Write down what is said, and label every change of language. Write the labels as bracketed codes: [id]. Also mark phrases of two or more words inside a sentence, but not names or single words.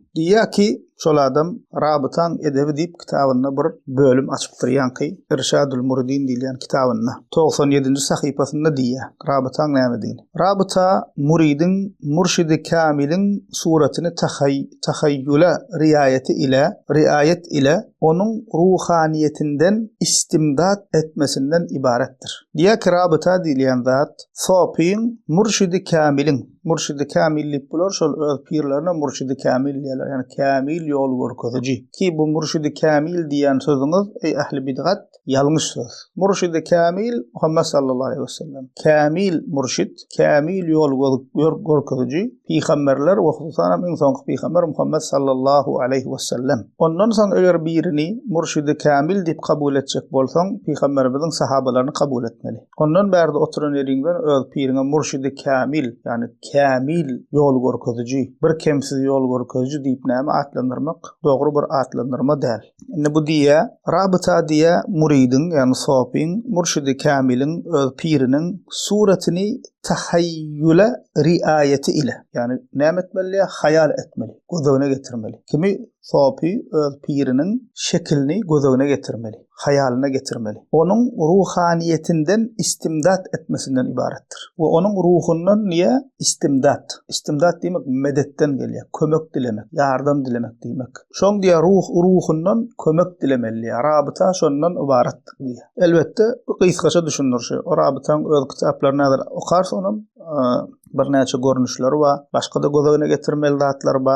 [tk] Diýär ki şol adam Rabitaň edebi diýip kitabyna bir bölüm açypdyr. Ýanky Irşadul Muridin diýilýän kitabyna 97-nji sahypasynda diýär. Rabitaň näme diýil? [tr] Rabita muridin murşidi kamilin suratini tahayyüle riayet ile onun ruhaniyetinden istimdat etmesinden ibarettir. [tk] Diýär ki Rabita diýilýän zat sopiň murşidi kamillik bolar, şol öz pirlerine murşidi kamil diýerler. Yani kamil ýol görkeziji. Ki bu murşidi kamil diýen sözüňiz ey ahli bidgat ýalňyş söz. Murşidi kamil Muhammed [ar] صلى الله عليه وسلم. [tk] Kamil murşid, kamil ýol görkeziji peýgamberler we hususan iň soňky peýgamber Muhammed [ar] صلى الله عليه وسلم. [tk] Ondan soň eger birini murşidi kamil diýip kabul etjek bolsaň, peýgamberimiziň sahabalaryny kabul etmeli. Ondan bärde oturan ýeriňden öz pirine murşidi kamil, yani kamil ýol görkeziji, bir kemsiz ýol görkeziji diýip näme atlandyrmak dogry bir atlandyrma däl. Indi bu diýä Rabita diýä muridin, yani sopiň murşidi kamilin öz piriniň suratyny [tr] tahayyüle riayeti ile, [tk] yani näme etmeli? Hayal etmeli, gözüne getirmeli. Kimi sopi öz piriniň şekilini gözüne getirmeli, hayalyna getirmeli. [tr] Onun ruhaniyetinden istimdat etmesinden ibarettir. [tk] We onun ruhundan niye? İstimdat diýmek medetden gelýär, kömek dilemek, ýardam dilemek diýmek. Şoň diýär ruhundan kömek dilemeli. Rabita şondan ibaretdir diýär. Elbetde bu gysgaça düşünürşi. O Rabitaň öz kitaplaryny okarsa onuň bir näçe görnüşleri we başga da gözüne getirmeli zatlary bar.